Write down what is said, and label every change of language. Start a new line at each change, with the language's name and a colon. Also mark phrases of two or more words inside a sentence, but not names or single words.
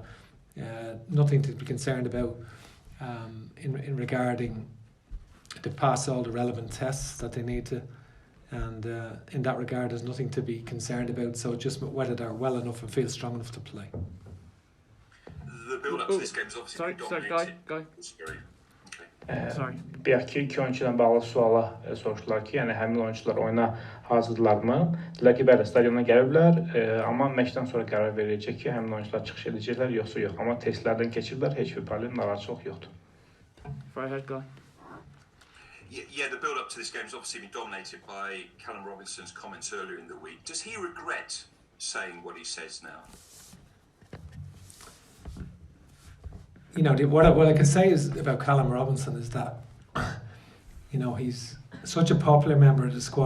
English: Nothing to be concerned about in regarding to pass all the relevant tests that they need to, and in that regard there's nothing to be concerned about, so just whether they're well enough and feel strong enough to play. The build-up to this game is obviously dominated. Guy. Sorry.
Azerbaijani: Bir iki oyuncudan bağlı suala soruşdular ki, yəni həmin oyuncular oyuna hazırlarmı? Dedilər ki, bəli, stadiona gəliblər, amma məşqdən sonra qərar veriləcək ki, həmin oyuncular çıxış edəcəklər, yoxsa yox. Amma testlərdən keçirlər, heç bir problem, narahatçılıq yoxdur.
English: Right, Guy. Yeah, the build-up to this game has obviously been dominated by Callum Robinson's comments earlier in the week. Does he regret saying what he says now? You know, what I can say is about Callum Robinson is that, you know, he's such a popular member of the squad.